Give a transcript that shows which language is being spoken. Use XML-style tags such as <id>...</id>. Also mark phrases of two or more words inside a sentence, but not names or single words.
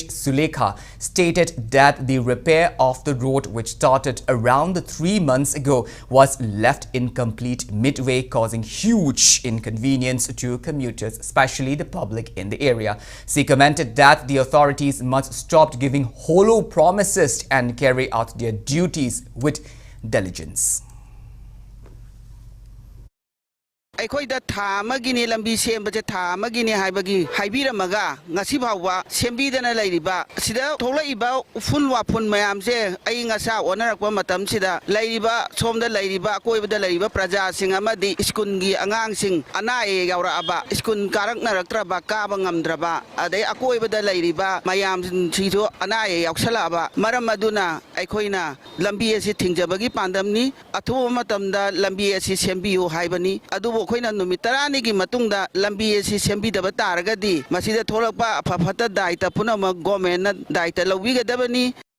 <en>Sulekha stated that the repair of the road, which started around 3 months ago, was left incomplete midway, causing huge inconvenience to commuters, especially the public in the area. She commented that the authorities must stop giving hollow promises and carry out their duties with diligence.</en> <mni>ꯑꯩꯈꯣꯏꯗ ꯊꯥ ꯑꯃꯒꯤꯅꯤ ꯂꯝꯕꯤ ꯁꯦꯝꯕꯁꯦ ꯊꯥ ꯑꯃꯒꯤꯅꯤ ꯍꯥꯏꯕꯤꯔꯝꯃꯒ ꯉꯁꯤ ꯐꯥꯎꯕ ꯁꯦꯝꯕꯤꯗꯅ ꯂꯩꯔꯤꯕ ꯑꯁꯤꯗ ꯊꯣꯛꯂꯛꯏꯕ ꯎꯐꯨꯜ ꯋꯥꯐꯨꯜ ꯃꯌꯥꯝꯁꯦ ꯑꯏꯪ ꯑꯁꯥ ꯑꯣꯟꯅꯔꯛꯄ ꯃꯇꯝꯁꯤꯗ ꯂꯩꯔꯤꯕ ꯁꯣꯝꯗ ꯂꯩꯔꯤꯕ ꯑꯀꯣꯏꯕꯗ ꯂꯩꯔꯤꯕ ꯄ꯭ꯔꯖꯥꯁꯤꯡ ꯑꯃꯗꯤ ꯁ꯭ꯀꯨꯜꯒꯤ ꯑꯉꯥꯡꯁꯤꯡ ꯑꯅꯥ ꯑꯌꯦꯛ ꯌꯥꯎꯔꯛꯑꯕ ꯁ꯭ꯀꯨꯜ ꯀꯥꯔꯛꯅꯔꯛꯇ꯭ꯔꯕ ꯀꯥꯕ ꯉꯝꯗ꯭ꯔꯕ ꯑꯗꯩ ꯑꯀꯣꯏꯕꯗ ꯂꯩꯔꯤꯕ ꯃꯌꯥꯝꯁꯤꯡꯁꯨ ꯑꯅꯥ ꯑꯌꯦꯛ ꯌꯥꯎꯁꯜꯂꯛꯑꯕ ꯃꯔꯝ ꯑꯗꯨꯅ ꯑꯩꯈꯣꯏꯅ ꯂꯝꯕꯤ ꯑꯁꯤ ꯊꯤꯡꯖꯕꯒꯤ ꯄꯥꯟꯗꯝꯅꯤ ꯑꯊꯨꯕ ꯃꯇꯝꯗ ꯂꯝꯕꯤ ꯑꯁꯤ ꯁꯦꯝꯕꯤꯌꯨ ꯍꯥꯏꯕꯅꯤ ꯑꯗꯨꯕꯨ ꯑꯩꯈꯣꯏꯅ ꯅꯨꯃꯤꯠ 10ꯅꯤꯒꯤ ꯃꯇꯨꯡꯗ ꯂꯝꯕꯤ ꯑꯁꯤ ꯁꯦꯝꯕꯤꯗꯕ ꯇꯥꯔꯒꯗꯤ ꯃꯁꯤꯗ ꯊꯣꯛꯂꯛꯄ ꯑꯐꯐꯠꯇ ꯗꯥꯏꯇ ꯄꯨꯝꯅꯃꯛ ꯒꯣꯚꯔꯟꯃꯦꯟꯠꯅ ꯗꯥꯏꯇ ꯂꯧꯕꯤꯒꯗꯕꯅꯤ.</mni>